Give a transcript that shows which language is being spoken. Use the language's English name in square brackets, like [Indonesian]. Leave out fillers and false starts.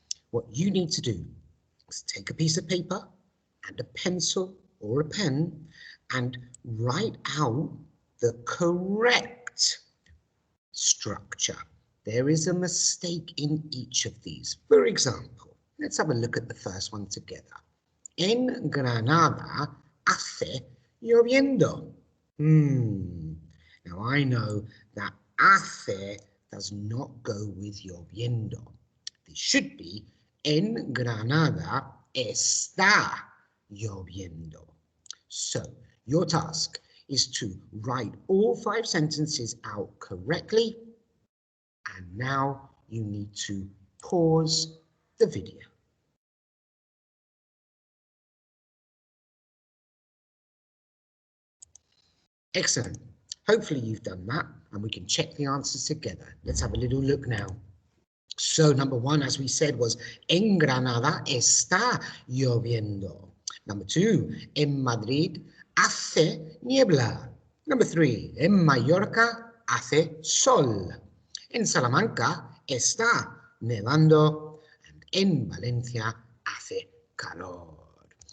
[English] What you need to do is take a piece of paper and a pencil or a pen and write out the correct structure. There is a mistake in each of these. For example, let's have a look at the first one together. [Spanish] En Granada hace lloviendo. [English] Now I know that hace does not go with lloviendo. This should be [Spanish] en Granada está lloviendo. [English] So your task is to write all 5 sentences out correctly, and now you need to pause the video. Excellent. Hopefully you've done that and we can check the answers together. Let's have a little look now. So number 1, as we said, was [Spanish] en Granada está lloviendo. [English] Number 2, [Spanish] en Madrid hace niebla. [English] Number 3, [Spanish] en Mallorca hace sol. En Salamanca está nevando. And en Valencia hace calor.